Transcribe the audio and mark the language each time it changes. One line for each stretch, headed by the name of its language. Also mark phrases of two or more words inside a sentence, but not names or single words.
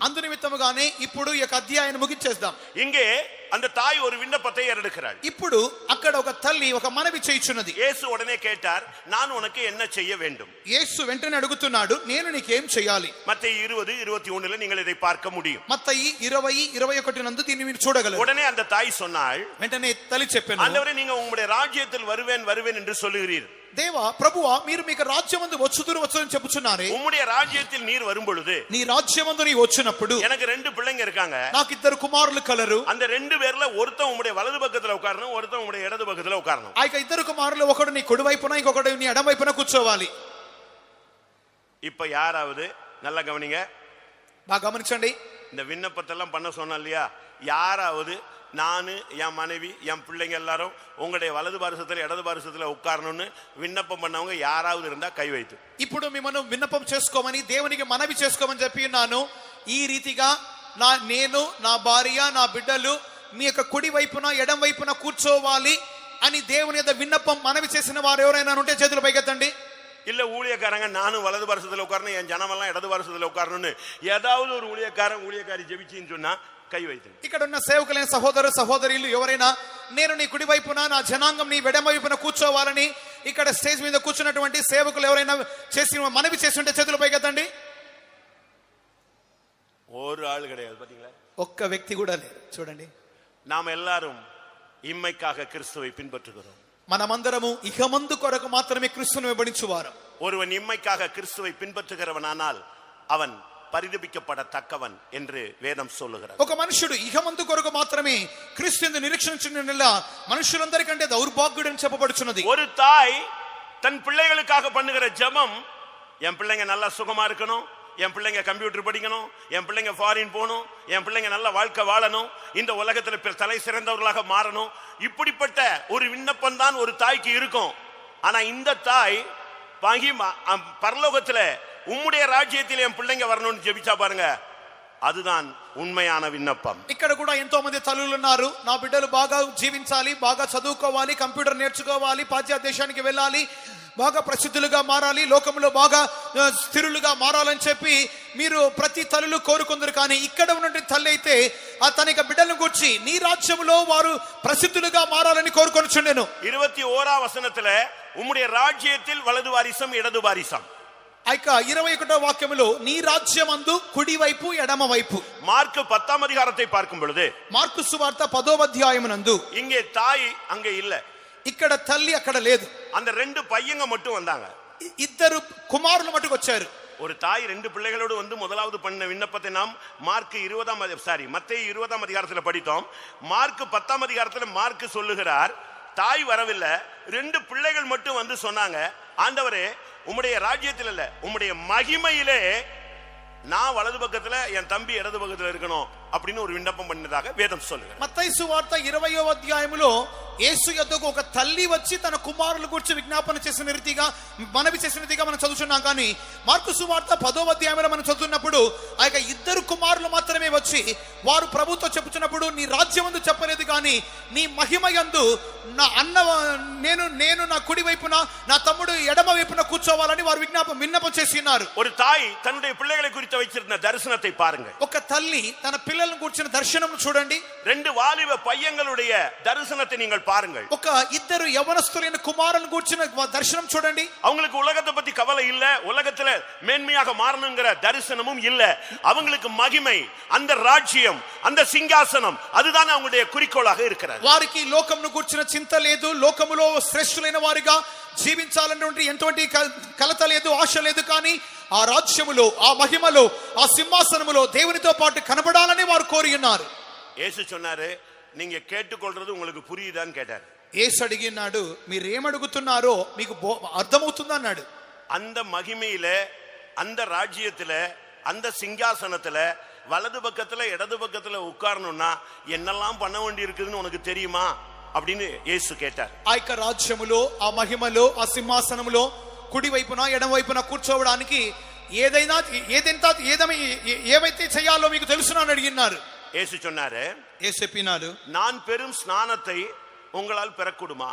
Telugu: అందు నిమిత్తముగానే ఇప్పుడు ఈ అధ్యాయాన్ని ముగించేద్దాం.
Tamil: இங்கே அந்த தாய் ஒரு விண்ணப்பத்தை ஏறெடுக்கிறாள்.
Telugu: ఇప్పుడు అక్కడ ఒక తల్లి ఒక మనవి చేయుచున్నది.
Tamil: இயேசு உடனே கேட்டார், நான் உனக்கு என்ன செய்ய வேண்டும்?
Telugu: యేసు వెంటనే అడుగుతున్నాడు, నేను నీకేం చేయాలి?
Tamil: மத்தேயு 20:21 நீங்கள் இதை பார்க்க முடியும்.
Telugu: మత్తయి 20:21 నందు దీన్ని మీరు చూడగలరు.
Tamil: உடனே அந்த தாய் சொன்னாள்,
Telugu: వెంటనే తల్లి చెప్పాను,
Tamil: ஆண்டவரே நீங்க உங்களுடைய ராஜ்யத்தில் வருவேன் என்று சொல்லுகிறீர்.
Telugu: దేవా ప్రభువా, మీరు మీకు రాజ్యమందు వచ్చుని చెప్పుచున్నారే.
Tamil: உம்முடைய ராஜ்யத்தில் நீர் வரும் பொழுது,
Telugu: నీ రాజ్యమందు నీ వచ్చినప్పుడు
Tamil: எனக்கு 2 பிள்ளைங்க இருக்காங்க.
Telugu: నాకు 2 కుమారులు కలరు.
Tamil: அந்த 2 பேர்ல ஒருத்தன் உம்முடைய வலது பக்கத்துல உட்காரணும், ஒருத்தன் உம்முடைய இடது பக்கத்துல உட்காரணும்.
Telugu: ఆ 2 కుమారులు ఒకడు నీ కుడి వైపున ఇంకొకడు నీ ఎడమ వైపున కూర్చోవాలి.
Tamil: இப்ப யாராவது நல்லா கவனிங்க,
Telugu: బాగా గమనించండి.
Tamil: இந்த விண்ணப்பத்தெல்லாம் பண்ண சொன்னா இல்லையா, யாராவது நானு, என் மனைவி, என் பிள்ளைங்க எல்லாரும் உங்களுடைய வலது பாரசத்துல இடது பாரசத்துல உட்காரணும்னு விண்ணப்பம் பண்ணவங்க யாராவது இருந்தா கை வைத்து.
Telugu: ఇప్పుడు మిమ్మల్ని విన్నపం చేసుకోమని దేవునికి మనవి చేసుకోమని చెప్పి ఉన్నాను. ఈ రీతిగా నేను, నా భార్య, నా బిడ్డలు మీ యొక్క కుడి వైపున ఎడం వైపున కూర్చోవాలి అని దేవుని యొక్క విన్నపం మనవి చేసిన వారు ఎవరైనా ఉంటే చేతులు పైకెత్తండి.
Tamil: இல்ல ஊழியக்காரங்க நானும் வலது பாரசத்துல உட்காரணும், என் ஜனமெல்லாம் இடது பாரசத்துல உட்காரணும்னு ஏதாவது ஒரு ஊழியக்காரி ஜெபிச்சின்னு சொன்னா கை வைதுந்தி.
Telugu: ఇక్కడ ఉన్న సేవకులైన సహోదరు సహోదరులు ఎవరైనా నేను నీ కుడి వైపున నా జనాంగం నీ ఎడమ వైపున కూర్చోవాలని ఇక్కడ స్టేజ్ మీద కూర్చున్నటువంటి సేవకులు ఎవరైనా చేసి మనవి చేస్తుంటే చేతులు పైకెత్తండి.
Tamil: ஒரு ஆள் கிடையாது, பாத்தீங்களா?
Telugu: ఒక్క వ్యక్తి కూడా లేరు. చూడండి,
Tamil: நாம் எல்லாரும் இம்மைக்காக கிறிஸ்துவை பின்பற்றுகிறோம்.
Telugu: మనమందరము ఇహమందు కొరకు మాత్రమే క్రీస్తును వెంబడించువారు.
Tamil: ஒருவன் இம்மைக்காக கிறிஸ்துவை பின்பற்றுகிறவனானால் அவன் పరిదపిக்கப்படத்தக்கவன் என்று வேதம் சொல்லுகிறது.
Telugu: ఒక మనుషుడు ఇహమందు కొరకు మాత్రమే క్రీస్తుని నిరీక్షించిన మనుషులందరికంటే దౌర్భాగ్యుడని చెప్పబడుచున్నది.
Tamil: ஒரு தாய் தன் பிள்ளைகளுக்காக பண்ணுகிற ஜெபம், என் பிள்ளைங்க நல்லா சுகமா இருக்கணும், என் பிள்ளைங்க கம்ப்யூட்டர் படிக்கணும், என் பிள்ளைங்க ஃபாரின் போகணும், என் பிள்ளைங்க நல்ல வாழ்க்கை வாழணும், இந்த உலகத்தில் தலை சிறந்தவர்களாக மாறணும், இப்படிப்பட்ட ஒரு விண்ணப்பம் தான் ஒரு தாய்க்கு இருக்கும். ஆனா இந்த தாய் பரலோகத்துல உம்முடைய ராஜ்யத்தில் என் பிள்ளைங்க வரணும்னு ஜெபிச்சா பாருங்க, அதுதான் உண்மையான விண்ணப்பம்.
Telugu: ఇక్కడ కూడా ఎంతో మంది తల్లులు ఉన్నారు. నా బిడ్డలు బాగా జీవించాలి, బాగా చదువుకోవాలి, కంప్యూటర్ నేర్చుకోవాలి, పాశ్చాత్య దేశానికి వెళ్ళాలి, బాగా ప్రసిద్ధులుగా మారాలి, లోకంలో బాగా స్థిరులుగా మారాలని చెప్పి మీరు ప్రతి తల్లులు కోరుకుందరు. కానీ ఇక్కడ ఉన్నటువంటి తల్లి అయితే తన యొక్క బిడ్డలను గురించి నీ రాజ్యంలో వారు ప్రసిద్ధులుగా మారాలని కోరుకొనుచుండెను.
Tamil: 21వ వచనத்துல உம்முடைய ராஜ்யத்தில் வலது வாரிசம் இடது வாரிசம்.
Telugu: 21వ వాక్యములో నీ రాజ్యమందు కుడి వైపు ఎడమ వైపు.
Tamil: మార్కు 10వ అధ్యాయத்தை பார்க்கும் பொழுது,
Telugu: మార్కు సువార్త 10వ అధ్యాయమునందు
Tamil: இங்கே தாய் அங்க இல்ல,
Telugu: ఇక్కడ తల్లి అక్కడ లేదు.
Tamil: அந்த 2 பையங்க மட்டும் வந்தாங்க.
Telugu: 2 కుమారులు మటుకు వచ్చారు.
Tamil: ஒரு தாய் 2 பிள்ளைகளோடு வந்து முதலாவது பண்ண விண்ணப்பத்தை நாம் மத்தேயு 20ஆம் அதிகாரத்தில் படித்தோம். மார்க் 10ஆம் அதிகாரத்தில் மார்க் சொல்லுகிறார், தாய் வரவில்லை, 2 பிள்ளைகள் மட்டும் வந்து சொன்னாங்க, ஆண்டவரே உம்முடைய ராஜ்யத்தில் இல்ல, உம்முடைய மகிமையிலே நான் வலது பக்கத்துல என் தம்பி இடது பக்கத்துல இருக்கணும் அப்படின்னு ஒரு விண்ணப்பம் பண்ணதாக வேதம் சொல்லுகிறது.
Telugu: మత్తయి సువార్త 20వ అధ్యాయములో యేసు యొద్దకు ఒక తల్లి వచ్చి తన కుమారుల గురించి విజ్ఞాపన చేసిన రీతిగా మనవి చేసిన రీతిగా మనం చదువుతున్నాం. కానీ మార్కు సువార్త 10వ అధ్యాయంలో మనం చదువుతున్నప్పుడు ఆ యొక్క 2 కుమారులు మాత్రమే వచ్చి వారు ప్రభుతో చెప్పుచున్నప్పుడు నీ రాజ్యమందు చెప్పలేదు, కానీ నీ మహిమయందు నా అన్న నేను నా కుడి వైపున నా తమ్ముడు ఎడమ వైపున కూర్చోవాలని వారు విన్నపం చేసి ఉన్నారు.
Tamil: ஒரு தாய் தன்னுடைய பிள்ளைகளை குறித்து வைத்திருந்த தரிசனத்தை பாருங்கள்.
Telugu: ఒక తల్లి తన పిల్లలను గురించిన దర్శనం చూడండి.
Tamil: 2 வாலிப பையங்களுடைய தரிசனத்தை நீங்கள் பாருங்கள்.
Telugu: ఒక 2 యవనస్తులైన కుమారులను గురించిన దర్శనం చూడండి.
Tamil: அவங்களுக்கு உலகத்தை பத்தி கவலை இல்ல, உலகத்துல மேன்மையாக மாறணுங்கிற தரிசனமும் இல்ல. அவங்களுக்கு மகிமை, அந்த ராஜ்யம், அந்த சிங்காசனம், அதுதான் அவங்களுடைய குறிக்கோளாக இருக்கிறது.
Telugu: వారికి లోకమును గురించిన చింత లేదు, లోకములో శ్రేష్ఠులైన వారిగా జీవించాలన్నటువంటి ఎంతోటి కలత లేదు, ఆశ లేదు. కానీ ఆ రాజ్యములో, ఆ మహిమలో, ఆ సింహాసనములో దేవునితో పాటు కనబడాలని వారు కోరి ఉన్నారు.
Tamil: యేసు சொன்னாரு, நீங்க கேட்டுக்கொள்றது உங்களுக்கு புரியுதான்னு கேட்டார்.
Telugu: యేసు అడిగినాడు, మీరేమడుగుతున్నారో మీకు అర్థమవుతుందా అన్నాడు.
Tamil: அந்த மகிமையில, அந்த ராஜ்யத்துல, அந்த சிங்காசனத்துல வலது பக்கத்துல இடது பக்கத்துல உட்காரணும்னா என்னெல்லாம் பண்ண வேண்டி இருக்குதுன்னு உனக்கு தெரியுமா அப்படின்னு இயேசு கேட்டார்.
Telugu: ఆ యొక్క రాజ్యములో, ఆ మహిమలో, ఆ సింహాసనములో కుడి వైపున ఎడమ వైపున కూర్చోవడానికి ఏవైతే చేయాలో మీకు తెలుసునా అని అడిగినారు.
Tamil: இயேசு சொன்னாரு,
Telugu: యేసు చెప్పినాడు,
Tamil: நான் பெரும் ஸ்நானத்தை உங்களால் பெறக்கூடுமா?